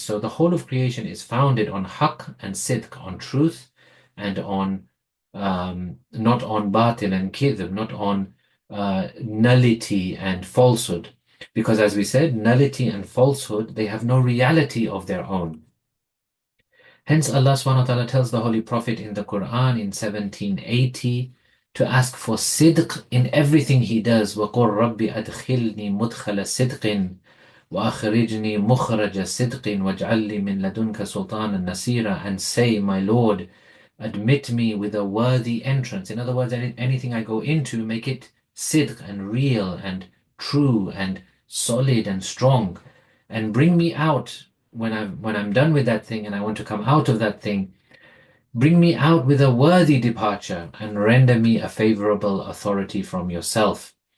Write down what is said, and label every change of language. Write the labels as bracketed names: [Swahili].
[English] So the whole of creation is founded on haqq and sidq, on truth and on not on batil and kidhb, not on nullity and falsehood. Because as we said, nullity and falsehood, they have no reality of their own. Hence Allah subhanahu wa ta'ala tells the Holy Prophet in the Quran in 1780 to ask for sidq in everything he does. [Arabic] وَقُلْ رَبِّ أَدْخِلْنِي مُدْخَلَ صِدْقٍ وَأَخْرِجْنِي مُخْرَجَ صِدْقٍ وَاجْعَلْ لِي مِنْ لَدُنْكَ سُلْطَانًا نَصِيرًا, [English] and say, my Lord, admit me with a worthy entrance. In other words, anything I go into, make it sidq and real and true and solid and strong, and bring me out when I'm done with that thing and I want to come out of that thing. Bring me out with a worthy departure and render me a favorable authority from yourself.